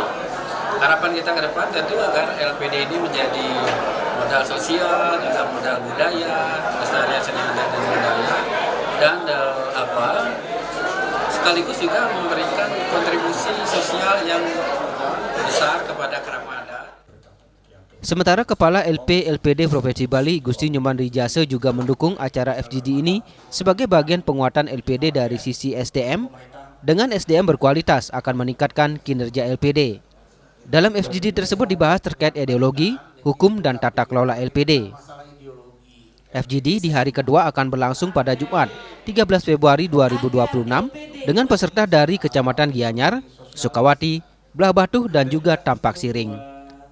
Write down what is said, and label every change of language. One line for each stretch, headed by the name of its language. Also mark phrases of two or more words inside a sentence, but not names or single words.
Indonesian: Harapan kita ke depan tentu agar LPD ini menjadi modal sosial, juga modal budaya, pelestarian seni adat dan budaya, dan sekaligus juga memberikan kontribusi sosial yang besar kepada keramat adat. Sementara Kepala LPD Provinsi Bali Gusti Nyoman Rijase juga mendukung acara FGD ini sebagai bagian penguatan LPD dari sisi SDM. Dengan SDM berkualitas akan meningkatkan kinerja LPD. Dalam FGD tersebut dibahas terkait ideologi, hukum, dan tata kelola LPD. FGD di hari kedua akan berlangsung pada Jumat 13 Februari 2026 dengan peserta dari Kecamatan Gianyar, Sukawati, Belah Batu, dan juga Tampak Siring.